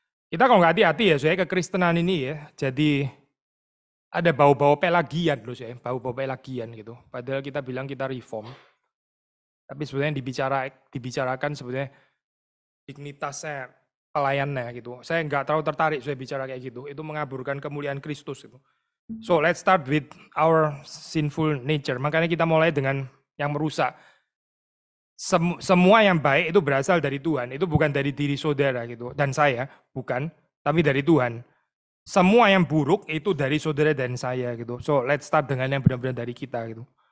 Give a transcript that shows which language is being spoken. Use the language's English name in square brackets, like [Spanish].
[Indonesian] Kita kalau nggak hati-hati ya saya kekristenan ini ya. Jadi ada bau-bau pelagian loh saya, bau-bau pelagian gitu. Padahal kita bilang kita reform. Tapi sebenarnya dibicarakan sebenarnya dignitasnya pelayannya gitu. Saya nggak terlalu tertarik saya bicara kayak gitu. Itu mengaburkan kemuliaan Kristus itu. [English] So let's start with our sinful nature. [Indonesian] Makanya kita mulai dengan yang merusak. Semua yang baik itu berasal dari Tuhan. Itu bukan dari diri saudara gitu. Dan saya, bukan. Tapi dari Tuhan. Semua yang buruk itu dari saudara dan saya gitu. [English] So let's start [Indonesian] dengan yang benar-benar dari kita gitu.